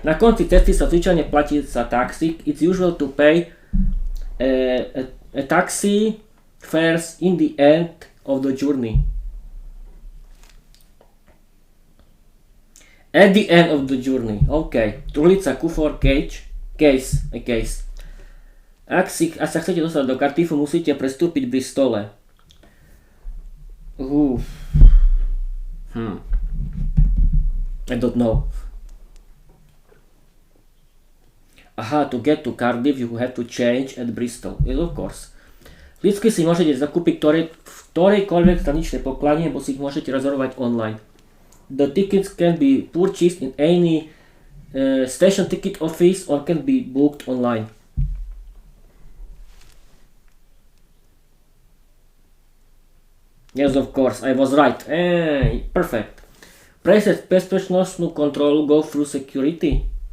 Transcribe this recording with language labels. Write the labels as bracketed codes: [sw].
[sk] Na konci cesty sa zvyčajne platí za taxi. [en] It's usual to pay a taxi fares in the end of the journey. At the end of the journey. OK. Truhlica, kufor, case. [sk] Ak sa chcete dostať do Cardiffu, musíte prestúpiť v Bristole. [en] I don't know. Aha, to get to Cardiff you have to change at Bristol. Yes, of course. [sk] Lístky si môžete zakúpiť v ktorejkoľvek staničnej pokladni, alebo si ich môžete rezervovať online. [en] The tickets can be purchased in any station ticket office or can be booked online. Yes, of course, I was right. Perfect. [sk] Prejsť bezpečnostnú kontrolu, [en] go through security.